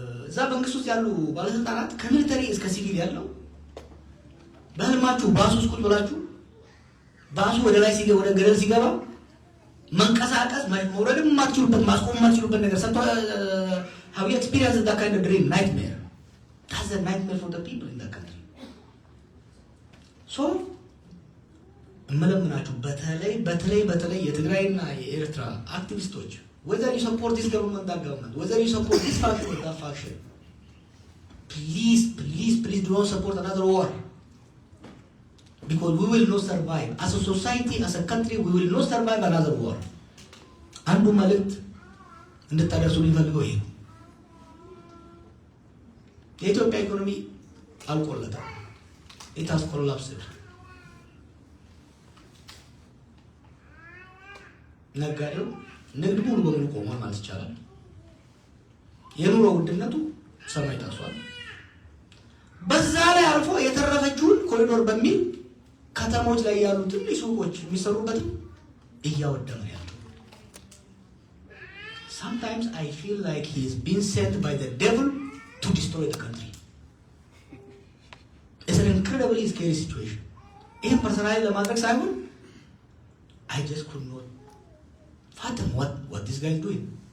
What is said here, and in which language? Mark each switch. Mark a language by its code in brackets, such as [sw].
[am] እዛ መንግስት ውስጥ ያሉ ባለስልጣናት ከሚሊተሪ እስከ ሲቪል ያለው በህልማችሁ ባሱ ውስጥ ቁጭ ብላችሁ ባሱ ወደ ላይ ሲገባ ወደ ገደል ሲገባ መንቀሳቀስ መውረድም ማትችሉበት ማስቆም ማትችሉበት ነገር ሰጥቶ [en] have you experienced that kind of dream nightmare? That's a nightmare for the people in that country. So [am] እመለምናችሁ በተለይ የትግራይና የኤርትራ አክቲቪስቶች [en] whether you support this government that government whether you support this faction or that faction please do not support another war because we will not survive as a society as a country we will not survive another war. [am] አንዱ መልእክት እንድታደርሱ ሊፈልገው ይሄ የኢትዮጵያ ኢኮኖሚ አልቆለታል። [en] it has collapsed. [am] ነጋዴው ንግድ ሙሉ በሙሉ ቆሟል ማለት ይቻላል። የኑሮ ውድነቱ ሰማይ ታሷል። በዛ ላይ አልፎ የተረፈችውን ኮሪዶር በሚል ከተሞች ላይ ያሉ ትንሽ ሱቆች የሚሰሩበትም እያወደመ ያለው [en] sometimes I feel like he is being sent by the devil to destroy the country. It's an incredibly scary situation. [am] ይህን ፐርሰናሊ ለማድረግ ሳይሆን [en] I just could not fathom what this guy is doing.